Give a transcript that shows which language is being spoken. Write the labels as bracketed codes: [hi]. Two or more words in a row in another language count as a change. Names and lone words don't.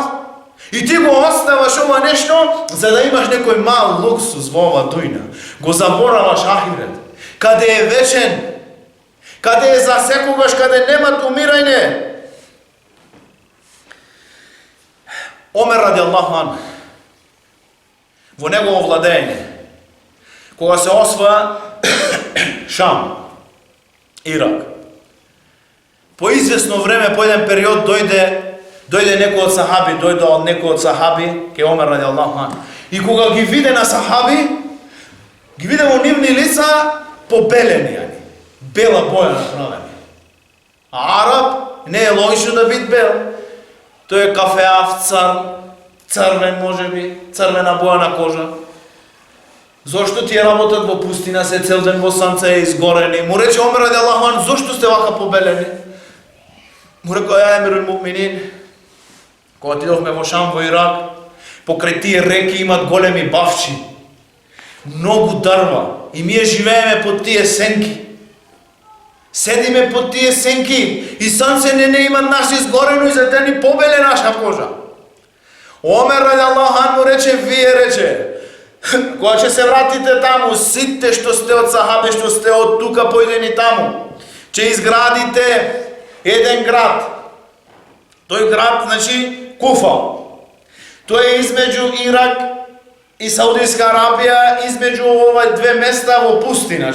[mk] И ти го оставаш ова нешто за да имаш некој мал луксус во ова дујна. Го забораваш ахирет. Каде е вечен, каде е за секогаш, каде немат умирање. [ar] عمر رضي الله عنه, [mk] во негово владење, кога се осва Шам, Ирак, по известно време, по еден период дојде некој од сахаби, ке Омер [ar] رضي الله عنه. [mk] И кога ги виде на сахаби, ги виде во нивни лица побелени, бела боја направени. А араб не е логично да бит бел. Тој е кафеав, црвен можеби, црвена боја на кожа. Зошто тие работат во пустина, се цел ден во санце изгорени? Му рече Омер [ar] رضي الله عنه, [mk] зошто сте вака побелени? Му рекол, [ar] يا أمير المؤمنين, [mk] кога отидовме во Шам, во Ирак, покрај тие реки имат големи бавчи, многу дрва, и ние живееме под тие сенки. Седиме под тие сенки и санце не има наш изгорено и за да ни побеле наша кожа. Омер [ar] رضي الله عنه [mk] му рече, вие рече, кога ќе се вратите таму, сите што сте од сахабе, што сте од тука појдени таму, ќе изградите еден град. Тој град, значи, Куфа. Тој е измеѓу Ирак и Саудиска Арабија, измеѓу овај две места во пустина.